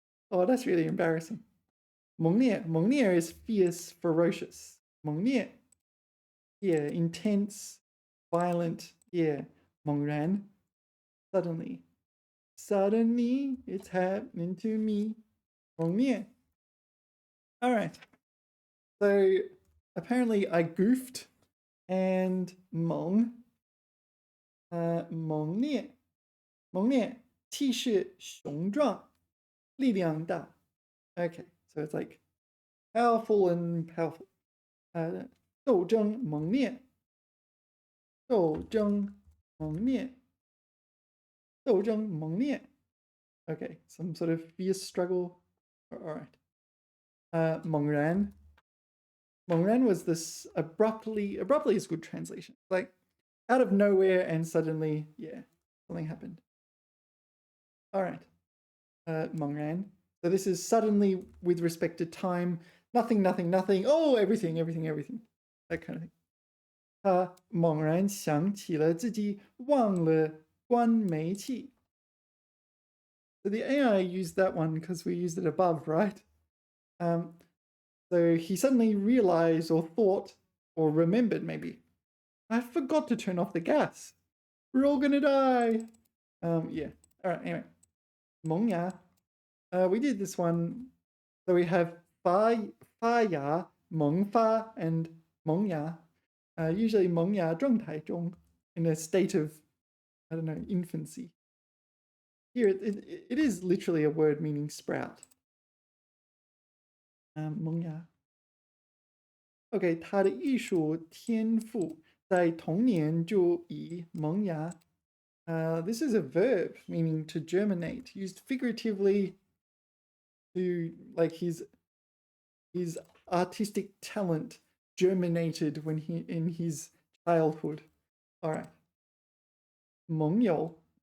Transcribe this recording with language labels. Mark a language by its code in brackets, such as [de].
[en] Oh, that's really embarrassing. 猛烈, 猛烈 is fierce, ferocious. 猛烈, yeah, intense, violent, yeah. 猛然, suddenly. Suddenly, it's happening to me. 猛烈.All right. So apparently I goofed and [zh] 猛, 猛烈, 猛烈, 气势雄壮, 力量大. [en] Okay, so it's like powerful and powerful. [zh] 斗争猛烈, 斗争猛烈, 斗争猛烈. [en] Okay, some sort of fierce struggle. All right. 猛然. 猛然 was this abruptly is good translation. Like out of nowhere and suddenly, yeah, something happened. All right. 猛然. So this is suddenly with respect to time. Nothing, nothing, nothing. Oh, everything, everything, everything. That kind of thing. [zh] 他猛然想起了自己忘了关煤气. [en] So the AI used that one because we used it above, right? So he suddenly realized or thought or remembered maybe, I forgot to turn off the gas. We're all gonna die. Yeah. All right. Anyway, 萌芽.We did this one. So we have 发芽, 萌发, and 萌芽. Usually [zh] 萌芽状态中, [en] in a state of, I don't know, infancy. Here, it is literally a word meaning sprout. [zh] 萌芽. [en] OK, [zh] 他的艺术天赋在童年就已萌芽. [en] This is a verb meaning to germinate, used figuratively to like his artistic talent germinated when in his childhood. All right. 盟友.